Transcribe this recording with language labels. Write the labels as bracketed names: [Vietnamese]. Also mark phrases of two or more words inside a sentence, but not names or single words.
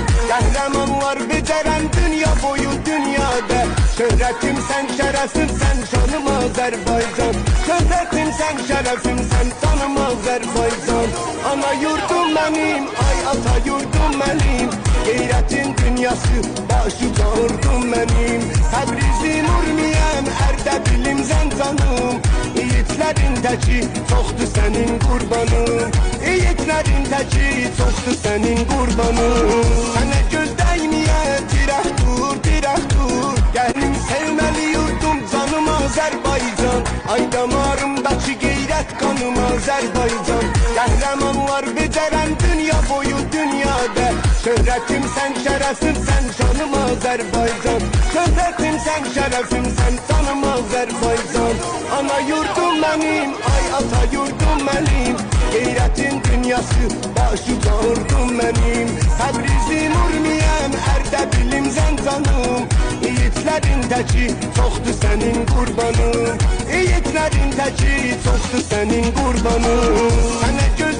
[Turkish] Kahramanlar beceren dünya boyu dünyada. Şöhretim sen, şerefim sen, canım Azerbaycan. Şöhretim sen, şerefim sen, canım Azerbaycan. Ana yurdum benim, ay ata yurdum benim. Gayretin dünyası, başuca ordum benim. [Azerbaijani] Təbrizim Urmiyem, Erdebilim Zəncanım. Yiğitlerin təki, çoxdur sənin qurbanın. Yiğitlerin təki, çoxdur sənin qurbanın. Sənə göz dəyməyə, dirək dur, dirək dur. Gəlim sevməli yurdum, canım Azərbaycan. [Turkish] Ay damarımdaki gayret kanım Azərbaycan. Kahramanlar beceren dünya boyu dünyada. Şöhretim sen, şerefim sen, canım Azerbaycan. Şöhretim sen, şerefim sen, canım Azerbaycan. Ana yurdum benim, ay ata yurdum benim. Gayretin dünyası, başuca ordum benim. [Azerbaijani] Təbrizim Urmiyem, Erdebilim Zəncanım. Yiğitlerin təki, çoxdur sənin qurbanın. Yiğitlerin təki, çoxdur sənin qurbanın. Sənə